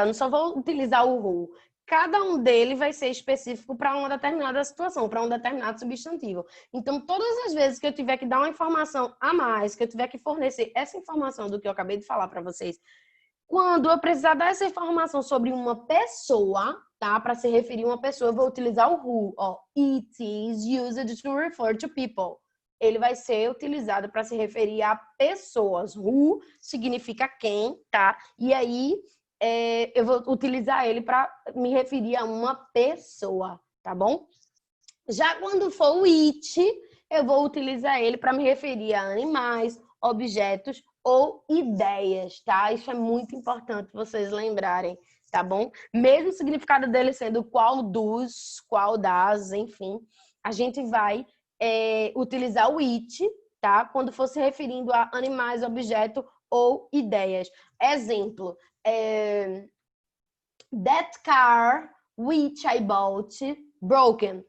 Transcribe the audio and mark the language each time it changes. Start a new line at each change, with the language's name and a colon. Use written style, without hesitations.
Portuguese: Eu não só vou utilizar o who. Cada um deles vai ser específico para uma determinada situação, para um determinado substantivo. Então, todas as vezes que eu tiver que dar uma informação a mais, que eu tiver que fornecer essa informação do que eu acabei de falar para vocês, quando eu precisar dessa informação sobre uma pessoa, tá? Para se referir a uma pessoa, eu vou utilizar o who. Ó,
English: it is used to refer to people.
Portuguese: Ele vai ser utilizado para se referir a pessoas. Who significa quem, tá? E aí, eu vou utilizar ele para me referir a uma pessoa, tá bom? Já quando for o it, eu vou utilizar ele para me referir a animais, objetos ou ideias, tá? Isso é muito importante vocês lembrarem, tá bom? Mesmo o significado dele sendo qual dos, qual das, enfim, a gente vai utilizar o it, tá? Quando for se referindo a animais, objeto ou ideias. Exemplo,
English: that car which I bought broken.